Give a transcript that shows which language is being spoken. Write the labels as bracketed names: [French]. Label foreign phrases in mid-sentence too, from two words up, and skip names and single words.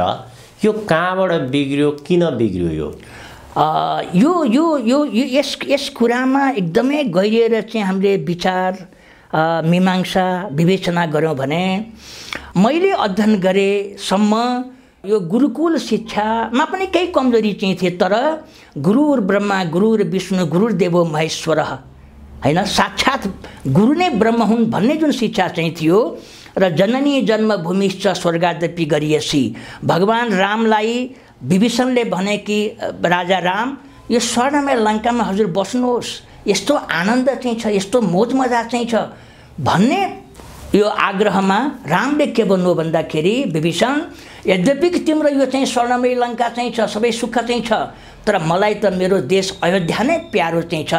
[Nepali] यो कहाँबाट बिग्रियो, किन बिग्रियो? यस कुरामा एकदमै गहिरिएर चाहिँ हामीले विचार मीमांसा विवेचना गऱ्यौँ भने, मैले अध्ययन गरेसम्म यो गुरुकुल शिक्षामा पनि केही कमजोरी चाहिँ थिए। [Sanskrit] तर गुरुर ब्रह्मा गुरुर विष्णु गुरुर्देवो महेश्वर, [Nepali] होइन, साक्षात् गुरु नै ब्रह्म हुन् भन्ने जुन शिक्षा चाहिँ थियो। र [Sanskrit] जननी जन्मभूमिश्च स्वर्गादपि गरियसी, [Nepali] भगवान् रामलाई विभीषणले भने कि राजा राम, यो स्वर्णमय लङ्कामा हजुर बस्नुहोस्, यस्तो आनन्द चाहिँ छ, यस्तो मोज मजा चाहिँ छ भन्ने यो आग्रहमा रामले के भन्नु भन्दाखेरि, विभीषण यद्यपि तिम्रो यो चाहिँ स्वर्णमय लङ्का चाहिँ छ, सबै सुख चाहिँ छ, तर मलाई त मेरो देश अयोध्या नै प्यारो चाहिँ छ।